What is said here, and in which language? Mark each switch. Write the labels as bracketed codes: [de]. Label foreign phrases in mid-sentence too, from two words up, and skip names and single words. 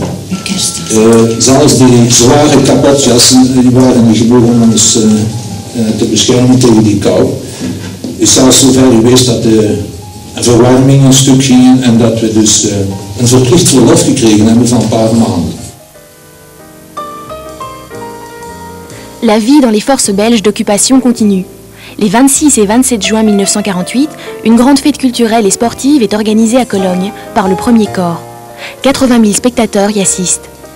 [nl] Zelfs die zware kapotjassen, die waren niet genoeg om ons te beschermen tegen die kou. Het is zelfs zover geweest dat de verwarming een stuk ging en dat we dus een verplicht verlof gekregen hebben van een paar maanden. [fr] La vie dans les forces belges d'occupation continue. Les 26 et 27 juin 1948, une grande fête culturelle et sportive est organisée à Cologne par le premier corps. 80 000 spectateurs y assistent.